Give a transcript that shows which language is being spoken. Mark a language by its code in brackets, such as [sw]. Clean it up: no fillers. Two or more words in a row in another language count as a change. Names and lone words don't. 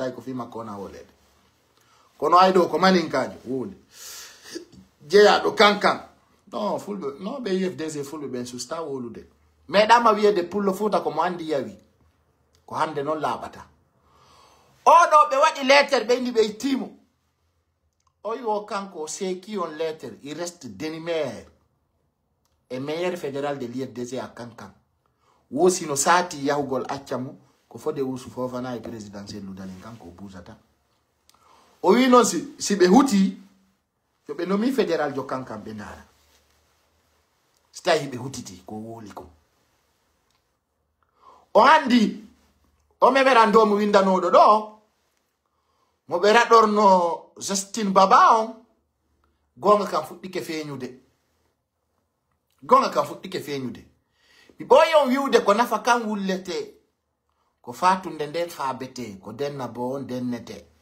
[ff] tawi ko fi makko wona wolede kono ay ɗo ko maninkajo woli jeeyaɗo kankan non fulɓe non ɓe IFDG fulɓe ɓen susta wolude meɗama wiyede pullo Fuuta ko mo andi yawi ko hande noon laaɓata oɗo ɓe waɗi lettere ɓe indi ɓe ittimo o yo kanko seki on lettere [fr] il reste demi-maire et maire fédéral de l'IFDG à kankan [ff] wosino saati yahugol accamo ko Fodé Ousou Fofana e présidentiel ludalin kanko busata o wi noon si ɓe huti yo ɓe nomi fédéral jo kankan ɓe ndara si tawi ɓe hutiti ko woli ko o andi o memeran do mo windanoɗo ɗo mo ɓe raɗorno Justine Baba on gonga kam fuɗɗike feñude mi ɓoyi on wiwde ko nafa kan wullete ko fatunde nden faabete ko denna bo on dennete